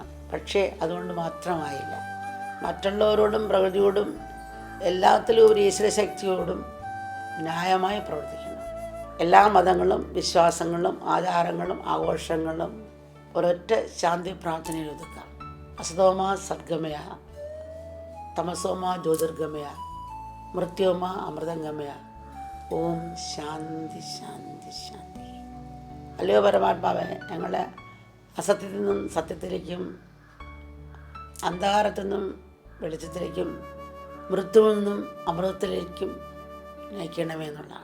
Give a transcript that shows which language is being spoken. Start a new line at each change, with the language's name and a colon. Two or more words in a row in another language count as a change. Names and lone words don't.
Malayalam: പക്ഷേ അതുകൊണ്ട് മാത്രമായില്ല. മറ്റുള്ളവരോടും പ്രകൃതിയോടും എല്ലാത്തിലും ഒരു ഈശ്വരശക്തിയോടും ന്യായമായി പ്രവർത്തിക്കണം. എല്ലാ മതങ്ങളും വിശ്വാസങ്ങളും ആചാരങ്ങളും ആഘോഷങ്ങളും ഒരൊറ്റ ശാന്തി പ്രാർത്ഥനയിൽ ഒതുക്കാം.
Sanskrit: അസതോമ സദ്ഗമയ, തമസോമ ജ്യോതിർഗമയ, മൃത്യോമ അമൃതംഗമയ. ഓം ശാന്തി ശാന്തി ശാന്തി.
Malayalam: അല്ലയോ പരമാത്മാവേ, ഞങ്ങളെ അസത്യത്തിൽ നിന്നും സത്യത്തിലേക്കും അന്ധകാരത്തിൽ നിന്നും വെളിച്ചത്തിലേക്കും മൃത്യുവിൽ നിന്നും അമൃതത്തിലേക്കും നയിക്കണമേ എന്നുള്ളതാണ്.